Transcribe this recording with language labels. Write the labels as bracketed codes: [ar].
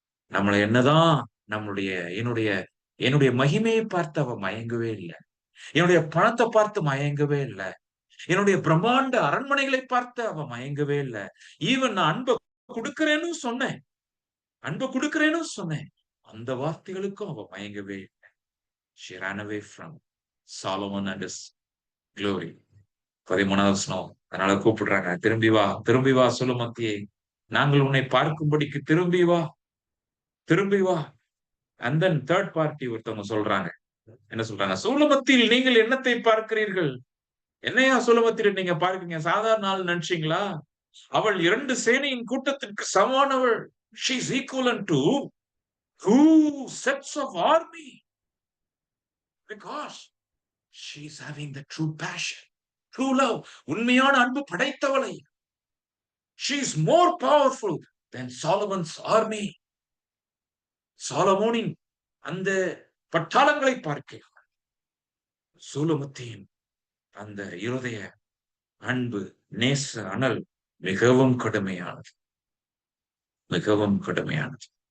[ta] நம்மள என்னதான் நம்மளுடைய என்னுடைய என்னுடைய மகிமையை பார்த்து அவ மயங்கவே இல்ல. என்னுடைய பணத்தை பார்த்து மயங்கவே இல்ல. என்னுடைய பிரம்மாண்ட அரண்மனைகளை பார்த்து அவ மயங்கவே இல்ல. ஈவன் நான் அன்ப குடுக்கிறேன்னு சொன்னேன். அன்ப குடுக்கிறேன்னு சொன்னேன். அந்த வார்த்தைகளுக்கும் அவ மயங்கவே இல்ல. [en] She ran away from Solomon and his glory. [ta] 13வது வசனம். அதனால கூப்பிடுறாங்க. திரும்பி வா, திரும்பி வா சுலமத்தியே. நாங்கள் உன்னை பார்க்கும்படிக்கு திரும்பி வா, திரும்பி வா. [en] and then 3rd party [ta] ஒருத்தவங்க சொல்றாங்க. என்ன சொல்றாங்க? சூலமத்தியில் நீங்கள் என்னத்தை பார்க்கிறீர்கள்? என்னையா சூலமத்தியில் நீங்க பார்க்கிறீங்க? சாதாரண ஆள் நினைச்சீங்களா? அவள் 2 சேனையின் கூட்டத்திற்கு சமமானவள். [en] She is equivalent to 2 sets of army because she is having the true passion, true love. [ta] உண்மையான அன்பு படைத்தவளை. [en] She is more powerful than Solomon's army. [ta] சாலமோனின் அந்த பட்டாளங்களை பார்க்க சூலமத்தியின் அந்த இருதய அன்பு நேச அனல் மிகவும் கடுமையானது, மிகவும் கடுமையானது.